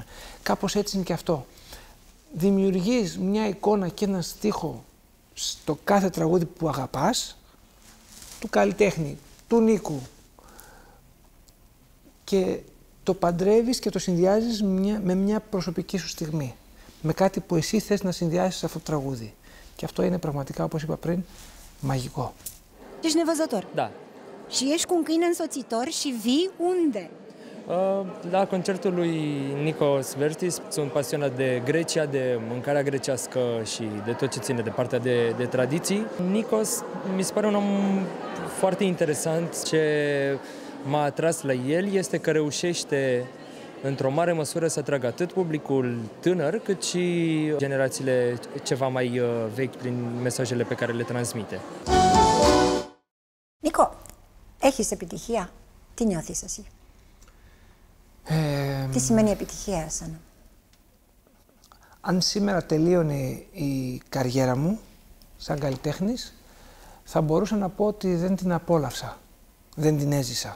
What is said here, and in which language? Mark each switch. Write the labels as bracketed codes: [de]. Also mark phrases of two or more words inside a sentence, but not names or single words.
[el] Κάπως έτσι είναι και αυτό. Δημιουργείς μια εικόνα και ένα στίχο στο κάθε τραγούδι που αγαπάς, του καλλιτέχνη, του Νίκου, και το παντρεύεις και το συνδυάζεις με μια προσωπική σου στιγμή, με κάτι που εσύ θες να συνδυάσεις αυτό το τραγούδι. Και αυτό είναι πραγματικά, όπως είπα πριν, μαγικό. [ro] Ești nevăzător. Da. Și ești cu un câine însoțitor și vii unde? La concertul lui Nikos Vertis sunt pasionat de Grecia, de mâncarea grecească și de tot ce ține de partea de tradiții. Nikos mi se pare un om foarte interesant. Ce m-a atras la el este că reușește într-o mare măsură să atragă atât publicul tânăr, cât și generațiile ceva mai vechi prin mesajele pe care le transmite. [el] Νίκο, έχεις επιτυχία? Τι νιώθεις εσύ? Τι σημαίνει επιτυχία εσένα? Αν σήμερα τελείωνε η καριέρα μου σαν καλλιτέχνης, θα μπορούσα να πω ότι δεν την απόλαυσα, δεν την έζησα.